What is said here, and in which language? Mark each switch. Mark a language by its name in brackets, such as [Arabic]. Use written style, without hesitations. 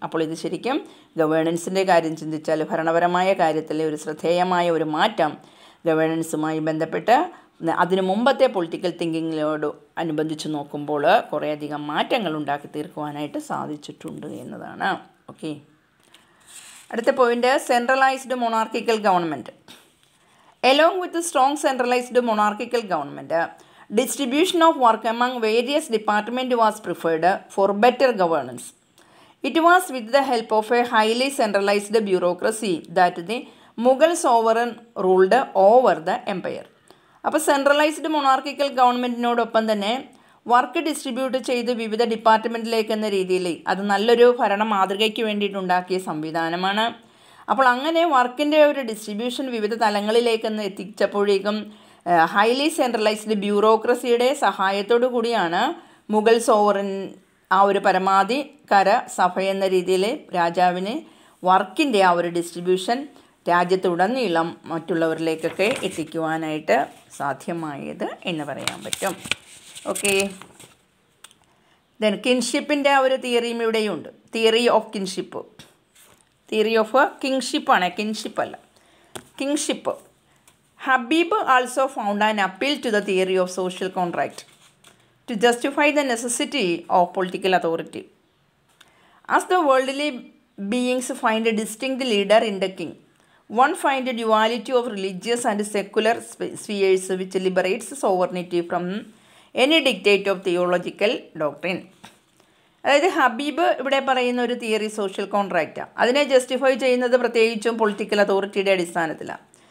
[Malayalam] അപ്പോൾ ഇത് ശരിക്കും ഗവേണൻസിൻ്റെ കാര്യം ചിന്തിച്ചാൽ ഭരണപരമായ കാര്യത്തിലെ ഒരു ശ്രദ്ധേയമായ ഒരു മാറ്റം ഗവേണൻസുമായി ബന്ധപ്പെട്ട് അതിനു മുമ്പത്തെ പൊളിറ്റിക്കൽ തിങ്കിങ്ങിനോട് അനുബന്ധിച്ച് നോക്കുമ്പോൾ കുറേയധികം മാറ്റങ്ങൾ ഉണ്ടാക്കി തീർക്കുവാനായിട്ട് സാധിച്ചിട്ടുണ്ട് എന്നതാണ്. ഓക്കെ. അടുത്ത point centralised monarchical government. [English] Along with the strong centralized monarchical government, distribution of work among various departments was preferred for better governance. It was with the help of a highly centralized bureaucracy that the Mugal sovereign ruled over the empire. [Malayalam] അപ്പോൾ centralised monarchical ഗവൺമെൻറ്റിനോടൊപ്പം തന്നെ work distribute ചെയ്ത് വിവിധ ഡിപ്പാർട്ട്മെൻറ്റിലേക്ക് എന്ന രീതിയിൽ അത് നല്ലൊരു ഭരണ മാതൃകയ്ക്ക് വേണ്ടിയിട്ടുണ്ടാക്കിയ സംവിധാനമാണ്. അപ്പോൾ അങ്ങനെ വർക്കിൻ്റെ ഒരു ഡിസ്ട്രിബ്യൂഷൻ വിവിധ തലങ്ങളിലേക്കെന്ന് എത്തിച്ചപ്പോഴേക്കും ഹൈലി സെൻട്രലൈസ്ഡ് ബ്യൂറോക്രസിയുടെ സഹായത്തോടു കൂടിയാണ് മുഗൾ സോവറിൻ ആ ഒരു പരമാധികാര സഭ എന്ന രീതിയിൽ രാജാവിന് വർക്കിൻ്റെ ആ ഒരു ഡിസ്ട്രിബ്യൂഷൻ രാജ്യത്തുടനീളം മറ്റുള്ളവരിലേക്കൊക്കെ എത്തിക്കുവാനായിട്ട് സാധ്യമായത് എന്ന് പറയാൻ പറ്റും. ഓക്കെ. ദെൻ കിൻഷിപ്പിൻ്റെ ആ ഒരു തിയറിയും ഇവിടെയുണ്ട്. Theory of kinship, theory of കിങ്ഷിപ്പാണ്, കിൻഷിപ്പല്ല, kingship. [English] Habib also found an appeal to the theory of social contract to justify the necessity of political authority. As the worldly beings find a distinct leader in the king, one find a duality of religious and secular spheres which liberates sovereignty from any dictate of theological doctrine. [Malayalam] അതായത് ഹബീബ് ഇവിടെ പറയുന്ന ഒരു theory social കോൺട്രാക്റ്റാണ്. അതിനെ justify ചെയ്യുന്നത് പ്രത്യേകിച്ചും political അതോറിറ്റിയുടെ അടിസ്ഥാനത്തിലാണ്.